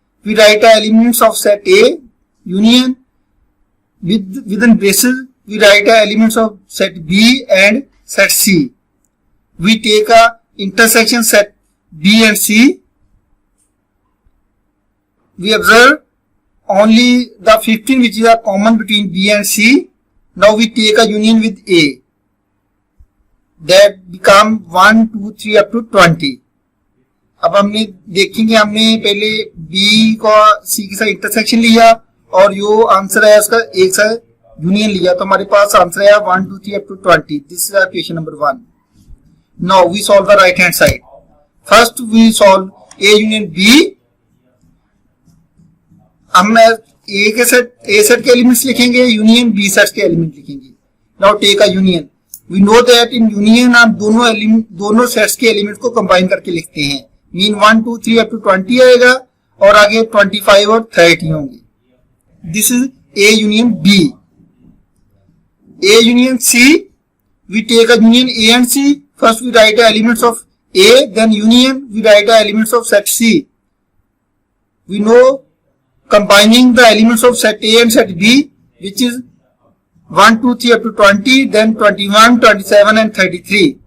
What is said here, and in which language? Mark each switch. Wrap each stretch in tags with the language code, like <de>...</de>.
<en>We write elements of set A union with in braces. We write elements of set B and set C. We take a intersection set B and C. We observe only the 15 which is a common between B and C. Now we take a union with A. That become 1 2 3 up to 20.</en> <hi>अब हमने देखेंगे, हमने पहले B को C के साथ intersection लिया और जो आंसर है उसका एक साथ यूनियन लिया, तो हमारे पास आंसर है 1 2 3 up to 20.</hi> <en>This is our question number 1. Now we solve the right hand side. First we solve A union B.</en> <hi>हम A सेट के एलिमेंट्स लिखेंगे, यूनियन B सेट के एलिमेंट लिखेंगे.</hi> <en>Now take a union. We know that</en> <hi>in union आप दोनों sets के element को combine करके लिखते हैं. मीन 1 2 3 अप टू 20 आएगा और आगे 25 और 30 होंगे.</hi> <en>दिस इज A union B. A union C, we take a union A and C. First we write the elements of A, then union we write the elements of set C. We know combining the elements of set A and set B, which is 1 2 3 up to 20, then 21 27 and 33.</en>